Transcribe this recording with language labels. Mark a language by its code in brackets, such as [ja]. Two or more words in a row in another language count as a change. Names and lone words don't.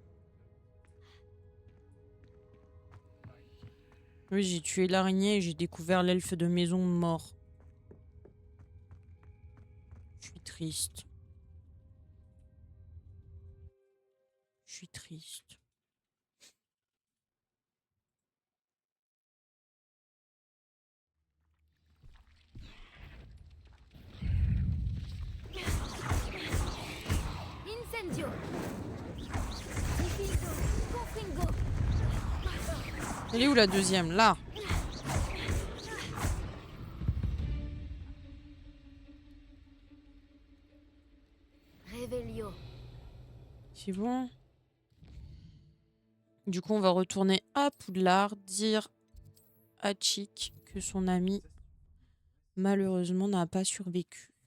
[fr] Oui, j'ai tué l'araignée et j'ai découvert l'elfe de maison mort. Je suis triste. Je suis triste. Incendio. Diffindo. Confringo. Elle est où la deuxième? Là. Réveillon. C'est bon. Du coup, on va retourner à Poudlard, dire à Chick que son ami, malheureusement, n'a pas survécu.